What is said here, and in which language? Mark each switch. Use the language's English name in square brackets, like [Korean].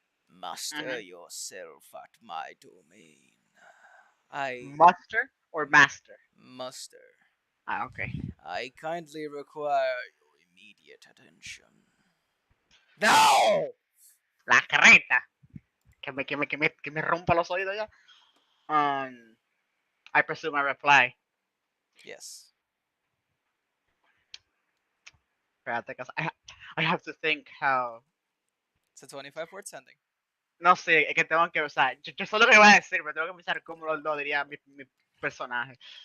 [English] Master yourself at my domain. I Muster or master? muster. Ah, okay. I kindly require your immediate attention. Now! [Spanish] La carreta. Que me rompa los oídos ya. [English] I presume I reply. Yes. [Spanish] Espérate, [English] because I have to think how. It's a 25-word sending. [Spanish] No sé, es que tengo que, o sea, yo solo que voy a decir, pero tengo que pensar cómo lo diría mi personaje.